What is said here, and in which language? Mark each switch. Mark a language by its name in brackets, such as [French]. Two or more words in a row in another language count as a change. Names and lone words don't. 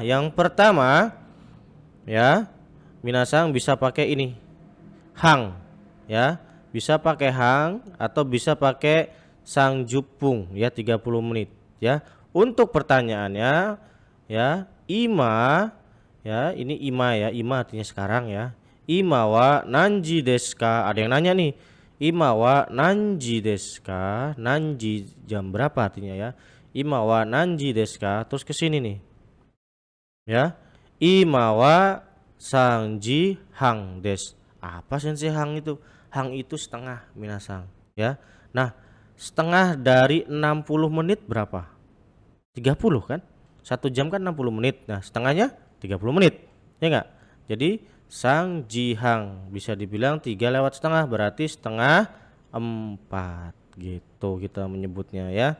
[Indonesian] Yang pertama ya, Minasang bisa pakai ini. Hang ya. Bisa pakai hang atau bisa pakai [Japanese] 三十分 [Indonesian] ya, 30 menit ya. Untuk pertanyaannya ya, ima ya, ini ima ya, ima artinya sekarang ya. [Japanese] 今は何時ですか? [Indonesian] Ada yang nanya nih. [Japanese] 今は何時ですか? [Indonesian] Nanji jam berapa artinya ya. [Japanese] 今は何時ですか? [Indonesian] Terus ke sini nih. Ya. [Japanese] 今は三時半です. [Indonesian] Apa sensei hang itu? Hang itu setengah Minasang ya. Nah, setengah dari 60 menit berapa? 30 kan? 1 jam kan 60 menit. Nah, setengahnya 30 menit. Ya enggak? Jadi [Japanese] 三時半 [Indonesian] bisa dibilang 3 lewat setengah, berarti setengah 4 gitu kita menyebutnya ya.